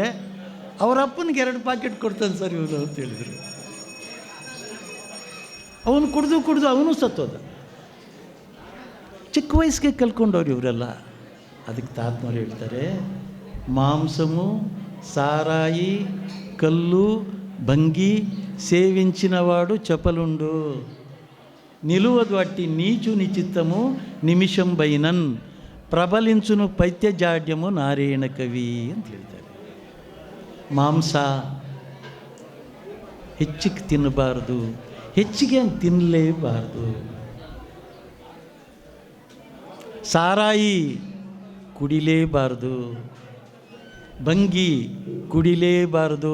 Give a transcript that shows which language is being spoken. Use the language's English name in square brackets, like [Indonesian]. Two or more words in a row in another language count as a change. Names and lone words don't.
[Kannada] ಅವರ ಅಪ್ಪನಿಗೆ 2 ಪಾಕೆಟ್ ಕೊಡ್ತಾನೆ ಸರ್ ಇವನು ಅಂತ ಹೇಳಿದ್ರು. ಅವನು ಕುಡಿದು ಅವನು ಸತ್ತೋದ. ಚಿಕ್ಕ ವಯಸ್ಸಿಗೆ ಕಲ್ಕೊಂಡವ್ರು ಇವರೆಲ್ಲ. ಅದಕ್ಕೆ ತಾತನವ್ರು ಹೇಳ್ತಾರೆ, ಮಾಂಸಮು, ಸಾರಾಯಿ, ಕಲ್ಲು, [Telugu] భంగి సేవించినవాడు చపలుండు, నిలువదు అట్టి నీచు నిచిత్తము నిమిషం బైనన్, ప్రబలించును పైత్యజాడ్యము నారాయణ కవి [Kannada] ಅಂತ ಹೇಳ್ತಾರೆ. ಮಾಂಸ ಹೆಚ್ಚಿಗೆ ತಿನ್ನಬಾರ್ದು, ಹೆಚ್ಚಿಗೆ ತಿನ್ನಲೇಬಾರ್ದು. ಸಾರಾಯಿ ಕುಡಿಲೇಬಾರ್ದು, ಭಂಗಿ ಕುಡಿಲೇಬಾರ್ದು.